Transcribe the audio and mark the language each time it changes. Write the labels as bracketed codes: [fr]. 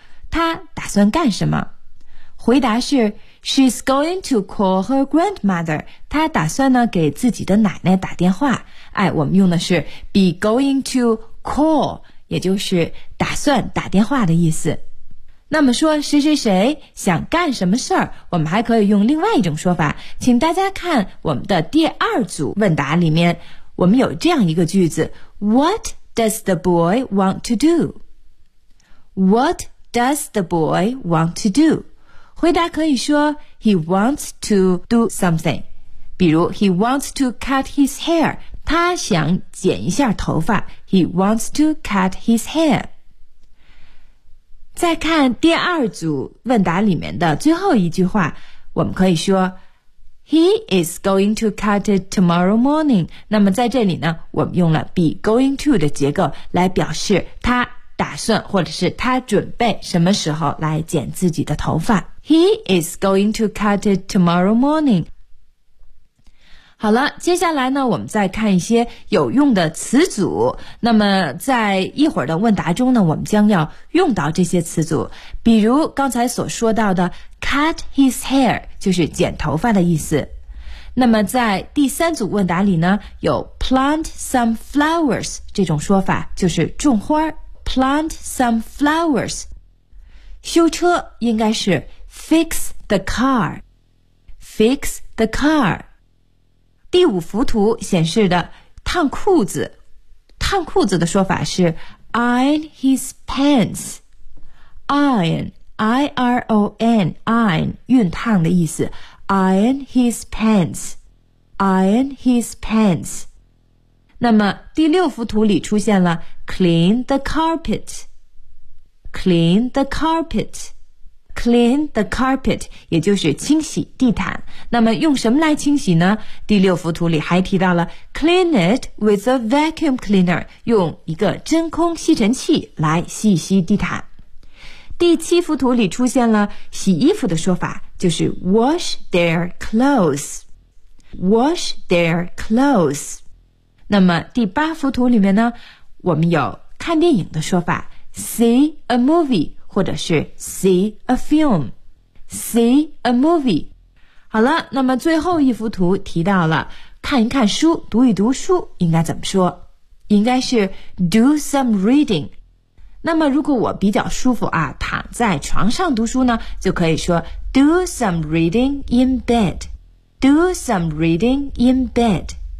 [zh] 她打算干什么？回答是 [en] She's going to call her grandmother. [zh] 她打算呢给自己的奶奶打电话。哎，我们用的是 be going to call， 也就是打算打电话的意思。那么说谁谁谁想干什么事儿，我们还可以用另外一种说法。请大家看我们的第二组问答里面，我们有这样一个句子： [en] What does the boy want to do? What does the boy want to do? [zh] 回答可以说 [en] He wants to do something， 比如 He wants to cut his hair， [zh] 他想剪一下头发。 [en] He wants to cut his hair。 [zh] 再看第二组问答里面的最后一句话，我们可以说 [en] He is going to cut it tomorrow morning。 [zh] 那么在这里呢，我们用了 be going to 的结构来表示他打算或者是他准备什么时候来剪自己的头发。 [en] He is going to cut it tomorrow morning. [zh] 好了，接下来呢，我们再看一些有用的词组。那么在一会儿的问答中呢，我们将要用到这些词组。比如刚才所说到的 cut his hair， 就是剪头发的意思。那么在第三组问答里呢，有 plant some flowers 这种说法，就是种花。 [en] Plant some flowers。 [zh] 修车应该是Fix the car. [en] Fix the car. [zh] 第五幅图显示的烫裤子，烫裤子的说法是 iron his pants. [en] Iron, I-R-O-N, iron, [zh] 熨烫的意思。 [en] Iron his pants. Iron his pants. [zh] 那么第六幅图里出现了 clean the carpet. [en] Clean the carpet. Clean the carpet， [zh] 也就是清洗地毯。那么用什么来清洗呢？第六幅图里还提到了 [en] clean it with a vacuum cleaner， [zh] 用一个真空吸尘器来吸一吸地毯。第七幅图里出现了洗衣服的说法，就是 wash their clothes， wash their clothes。那么第八幅图里面呢，我们有看电影的说法， see a movie。或者是 [en] see a film， see a movie。 [zh] 好了，那么最后一幅图提到了看一看书，读一读书应该怎么说，应该是 do some reading。那么如果我比较舒服啊，躺在床上读书呢，就可以说 [en] do some reading in bed， [zh] do some reading in bed。